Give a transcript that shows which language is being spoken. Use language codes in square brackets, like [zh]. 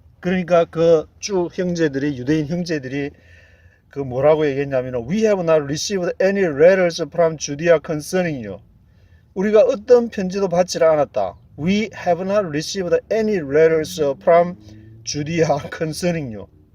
[ko] 그러니까 그 쭉 형제들이 유대인 형제들이 그 뭐라고 얘기했냐면 [en] We have not received any letters from Judea concerning you. [ko] 우리가 어떤 편지도 받지 않았다. [en] We have not received any letters from Judea concerning you.